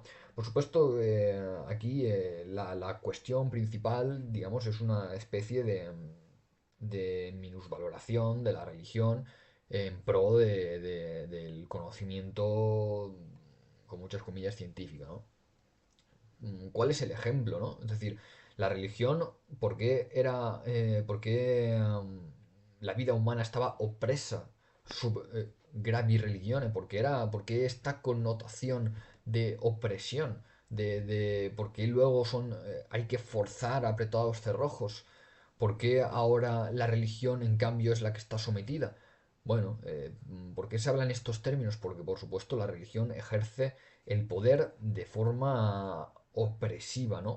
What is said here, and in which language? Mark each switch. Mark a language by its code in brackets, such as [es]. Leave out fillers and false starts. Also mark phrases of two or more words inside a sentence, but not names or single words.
[es] Por supuesto, aquí la cuestión principal, digamos, es una especie de minusvaloración de la religión en pro del conocimiento, con muchas comillas, científico, ¿no? ¿Cuál es el ejemplo, no? Es decir, la religión, por qué la vida humana estaba opresa [la] sub gravi religione? [es] ¿Por qué esta connotación de opresión? ¿Por qué luego hay que forzar apretados cerrojos? ¿Por qué ahora la religión, en cambio, es la que está sometida? Bueno, ¿por qué se hablan estos términos? Porque, por supuesto, la religión ejerce el poder de forma opresiva, ¿no?